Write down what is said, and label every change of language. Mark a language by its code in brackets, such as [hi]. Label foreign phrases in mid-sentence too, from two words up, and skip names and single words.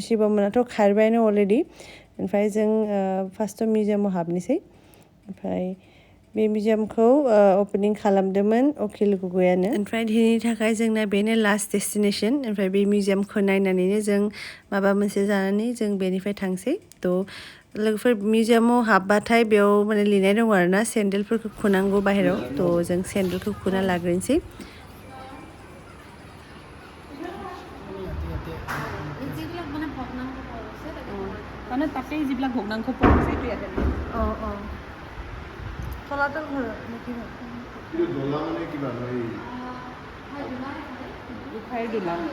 [brx] शिबमोनाथ' खारबायानो अलरेडि ओमफ्राय जों फार्स्टआव मिउजियामाव हाबनोसै ओमफ्राय बे मिउजियामखौ अपेनिं खालामदोंमोन अखिल गगैयानो ओमफ्राय दिनैनि थाखाय जोंना बेनो [en] last destination [brx] ओमफ्राय बे मिउजियामखौ नायनानैनो जों माबा मोनसे जानानै जों बेनिफ्राय थांसै थ' लोगोफोर मिउजियामाव हाबबाथाय बेयाव माने लिरनाय दङ आरोना सेन्देलफोरखौ खुनांगौ बाहेराव थ' जों सेन्देलखौ खुना लाग्रोनोसै [as] মানে তাতেই যিবিলাক ভগ্নাংশ পোৱা গৈছে এইটো ইয়াতে তলাতল ঘৰ নেকি দোলা মানে কিবা গোসাঁইৰ দোলা